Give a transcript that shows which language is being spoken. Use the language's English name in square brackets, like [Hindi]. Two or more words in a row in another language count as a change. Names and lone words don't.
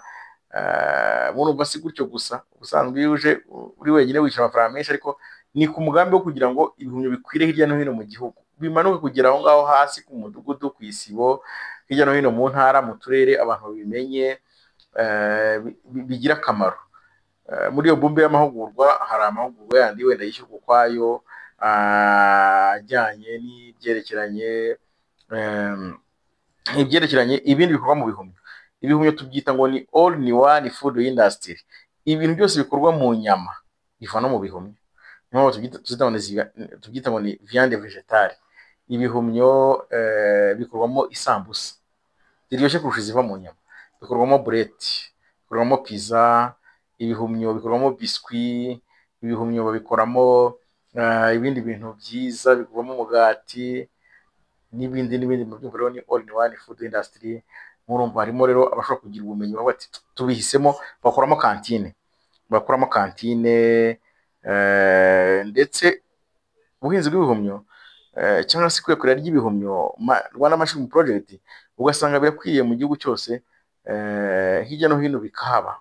[Kinyarwanda] Murumva si gutyo gusa, ubusanzwe iyo uje uri wenyine wishyura amafaranga menshi, ariko ni ku mugambi wo kugira ngo ibihumyo bikwire hirya no hino mu gihugu, bimanuke kugera aho ngaho hasi ku mudugudu, ku isibo, hirya no hino mu ntara, mu turere, abantu babimenye, bigira akamaro. Muri iyo bumbe y'amahugurwa hari amahugurwa yandi wenda yishyurwa ukwayo, ajyanye n'ibyerekeranye ibindi bikorwa mu bihumyo. Ibihumyo tubyita ngo ni [English] all in one food industry, [Kinyarwanda] ibintu byose bikorwa mu nyama biva no mu bihumyo. Niyo tubyita ngo ni [French] viande vegetale. [Kinyarwanda] Ibihumyo bikorwamo isambusa ziryoshye kurusha iziva mu nyama, bikorwamo bureti, bikorwamo pizza, ibihumyo bikorwamo biswi, ibihumyo babikoramo ibindi bintu byiza, bikorwamo umugati, n'ibindi. Mu byumva rero ni [English] all in one food industry. [Kinyarwanda] Murumva harimo rero abashobora kugira ubumenyi, bavuga ati tubihisemo, bakoramo kantine, ndetse ubuhinzi bw'ibihumyo cyangwa se kwikorera ry'ibihumyo, Rwanda Mushroom Project, ugasanga birakwiriye mu gihugu cyose, hirya no hino bikahaba.